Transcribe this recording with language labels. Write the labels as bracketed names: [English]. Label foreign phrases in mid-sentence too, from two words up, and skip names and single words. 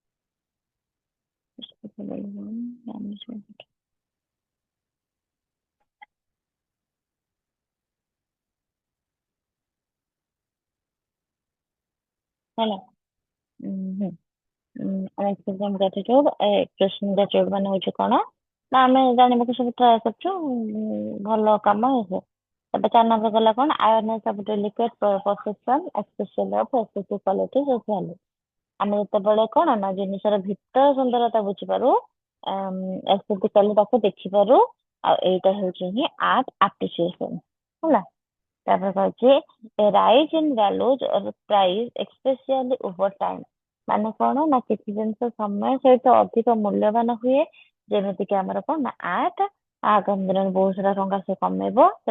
[English] ହେଲା expression gratitude expression gratitude ମାନେ [Odia] ହଉଛି କଣ ନା ଆମେ ଜାଣିବାକୁ ସବୁ ଟ୍ରାଏ କରୁଛୁ ଭଲ କାମ ହେଇছে ଏବେ 4 ନମ୍ବର ଗଲା କଣ [English] awareness of delicate perception especially of aesthetic qualities of value [Odia] ଆମେ ଯେତେବେଳେ କଣ ନା ଜିନିଷର ଭିତର ସୁନ୍ଦରତା ବୁଝିପାରୁ aesthetically ତାକୁ ଦେଖିପାରୁ ଆଉ ଏଇଟା ହେଉଛି ହିଁ [English] art appreciation [Odia] ହେଲା ତାପରେ କହିଛି [English] rise in values or price especially over time [Odia] ମାନେ କଣ ନା କିଛି ଜିନିଷ ସମୟ ସହିତ ଅଧିକ ମୂଲ୍ୟବାନ ହୁଏ ଯେମିତି କି ଆମର କଣ ନା ଆର୍ଟ ଆଗାମୀ ଦିନରେ ବହୁତ ସାରା ଟଙ୍କା ସେ କମେଇବ ସେ